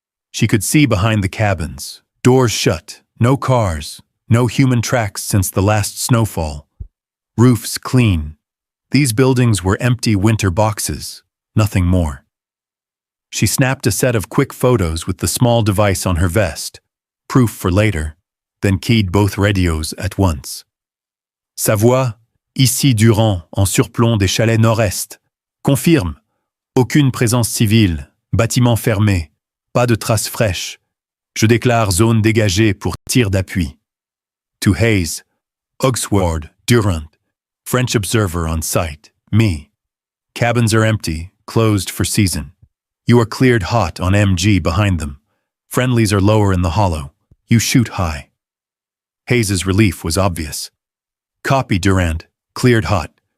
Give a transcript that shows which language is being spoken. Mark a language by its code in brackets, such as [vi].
[en] She could see behind the cabins, doors shut, no cars, no human tracks since the last snowfall. Roofs clean. These buildings were empty winter boxes, nothing more. She snapped a set of quick photos with the small device on her vest, proof for later, then keyed both radios at once. [fr] Savoie, ici Durand, en surplomb des chalets nord-est. Confirme. Aucune présence civile, bâtiment fermé, pas de traces fraîches. Je déclare zone dégagée pour tir d'appui. [en] To Hayes, Oxford, Durand, French observer on site, me. Cabins are empty, closed for season. You are cleared hot on MG behind them. Friendlies are lower in the hollow. You shoot high. Hayes's relief was obvious. Copy, Durand. Cleared hot.